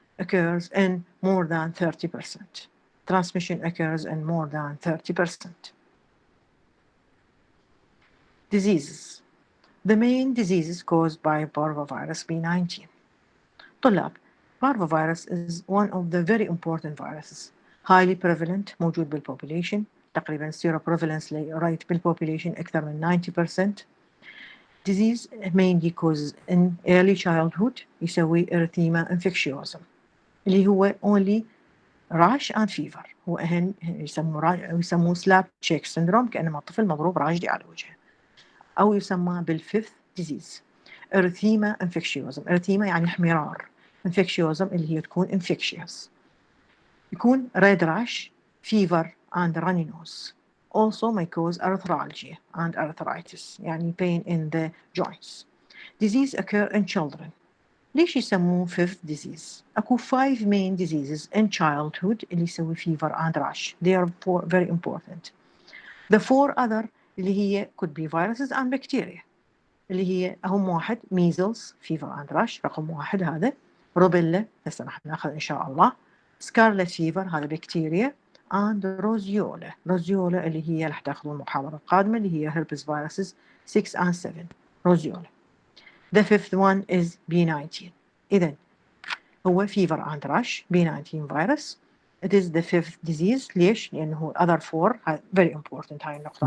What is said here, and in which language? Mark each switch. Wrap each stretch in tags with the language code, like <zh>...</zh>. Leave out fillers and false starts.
<en>occurs in more than 30%. Transmission occurs in more than 30%. Diseases. The main diseases caused by Parvo Virus B19. طلاب, Parvo virus is one of the very important viruses. Highly prevalent,</en> <ar>موجود بالpopulation. تقريبا</ar> <en>seroprevalence rate</en> <ar>بالpopulation أكثر من 90%.</ar> <en>Disease mainly causes in early childhood</en> <ar>يسوي</ar> <en>erythema infectiosum</en> <ar>اللي هو</ar> <en>only rash and fever.</en> <ar>هو أهن يسموه</ar> <en>slap cheek syndrome</en> <ar>كأنما الطفل مضروب راجدي على وجهه.</ar> <en>أو يسمى بالfifth disease erythema infectiosum.</en> <ar>erythema يعني احمرار. infectiosum اللي هي تكون infectious.</ar> <en>يكون red rash, fever and runny nose. Also may cause arthralgia and arthritis</en> <ar>يعني</ar> <en>pain in the joints. Disease occur in children.</en> <ar>ليش يسموه</ar> <en>fifth disease؟</en> <ar>أكو</ar> <en>5 main diseases in childhood</en> <ar>اللي يسوي</ar> <en>fever and rash. They are very important. The 4 other</en> <ar>اللي هي</ar> <en>could be viruses and bacteria</en> <ar>اللي هي أهم واحد</ar> <en>measles, fever and rash</en> <ar>رقم 1 هذا. روبيلا هسه راح ناخذ إن شاء الله.</ar> <en>scarlet fever هذا بكتيريا. and roseola.</en> <ar>روزيولا اللي هي راح تاخذوا المحاضرة القادمة اللي هي</ar> <en>herpes viruses 6 and 7. Roseola. The 5th one is B19.</en> <ar>إذن هو</ar> <en>fever and rash B19 virus. It is the 5th disease.</en> <ar>ليش؟ لأنه</ar> <en>other 4 very important</en> <ar>هاي النقطة.</ar>